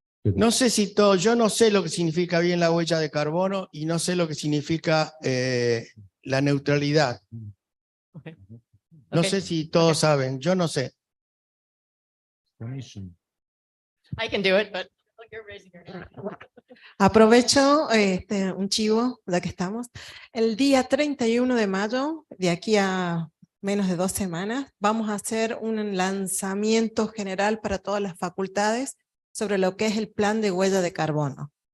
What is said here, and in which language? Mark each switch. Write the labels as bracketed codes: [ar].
[es] No sé si todo, yo no sé lo que significa bien la huella de carbono y no sé lo que significa la neutralidad. Okay. No Okay. sé si todos saben, yo no sé. [en] I can do it, but you're raising your hand. [es] Aprovecho un chivo, ya que estamos. El día 31 de mayo, de aquí a menos de 2 semanas, vamos a hacer un lanzamiento general para todas las facultades sobre lo que es el plan de huella de carbono.